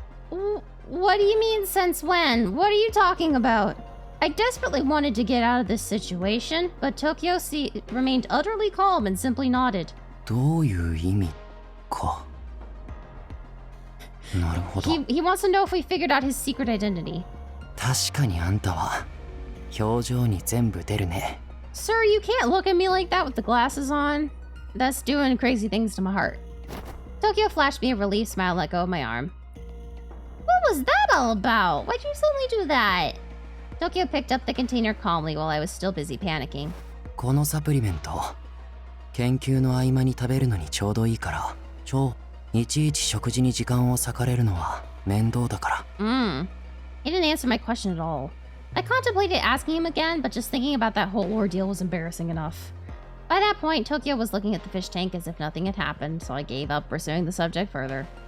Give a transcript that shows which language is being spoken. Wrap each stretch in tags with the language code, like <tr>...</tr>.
<en>What do you mean since when? What are you talking about? I desperately wanted to get out of this situation, but Tokyo remained utterly calm and simply nodded.</en> <ja>どういう意味か。なるほど。</ja> <en>He wants to know if we figured out his secret identity.</en> <ja>確かにあんたは表情に全部出るね。</ja> <en>Sir, you can't look at me like that with the glasses on. That's doing crazy things to my heart. Tokyo flashed me a relief smile and let go of my arm. What was that all about? Why'd you suddenly do that? Tokyo picked up the container calmly while I was still busy panicking.</en> <ja>このサプリメント、研究の合間に食べるのにちょうどいいから、いちいち食事に時間を割かれるのは面倒だから。</ja> <en>He didn't answer my question at all. I contemplated asking him again, but just thinking about that whole ordeal was embarrassing enough. By that point, Tokyo was looking at the fish tank as if nothing had happened, so I gave up pursuing the subject further.</en>